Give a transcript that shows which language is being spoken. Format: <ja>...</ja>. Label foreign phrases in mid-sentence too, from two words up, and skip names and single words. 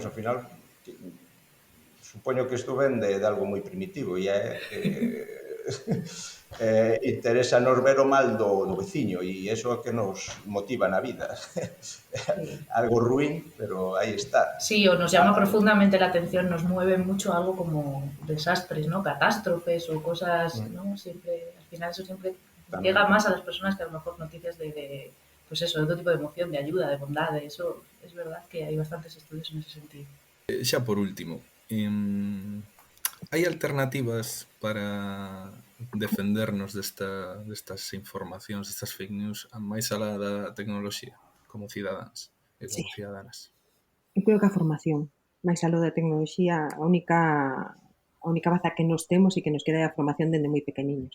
<gl>Ao final, supoño que isto ven de algo moi primitivo, e interesa nos ver o mal do veciño, e iso é que nos motiva na vida. Algo ruín, pero aí está.</gl> <es>Sí, o nos llama profundamente la atención, nos mueve mucho algo como desastres, ¿no? Catástrofes o cosas, ¿no? Siempre, al final eso siempre también llega más a las personas que a lo mejor noticias pues eso, de otro tipo de emoción, de ayuda, de bondad, de eso es verdad que hay bastantes estudios en ese sentido.</es> <gl>Xa por último, hai alternativas para defendernos destas informacións, destas</gl> <en>fake news,</en> <gl>máis alá da tecnoloxía, como cidadáns e como ciudadanas? Eu creo que a formación, máis aló da tecnoloxía, a única baza que nos temos e que nos queda é a formación dende moi pequeniños.</gl>